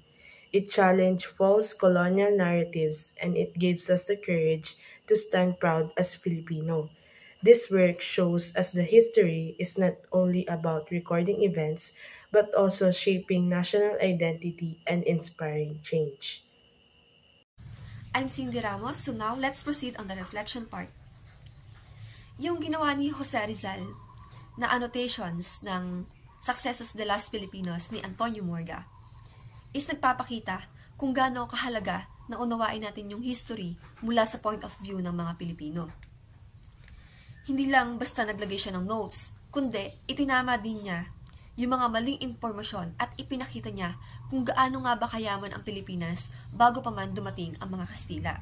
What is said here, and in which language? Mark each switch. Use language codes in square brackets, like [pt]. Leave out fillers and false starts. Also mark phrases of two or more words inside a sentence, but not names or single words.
[en] It challenged false colonial narratives and it gives us the courage to stand proud as Filipino. This work shows us the history is not only about recording events but also shaping national identity and inspiring change. I'm Cindy Ramos, so now let's proceed on the reflection part. [tl] Yung ginawa ni Jose Rizal na annotations ng Successos de las Filipinas ni Antonio Morga is nagpapakita kung gaano kahalaga na unawain natin yung history mula sa [en] point of view [tl] ng mga Pilipino. Hindi lang basta naglagay siya ng notes, kundi itinama din niya yung mga maling impormasyon at ipinakita niya kung gaano nga ba kayaman ang Pilipinas bago pa man dumating ang mga Kastila.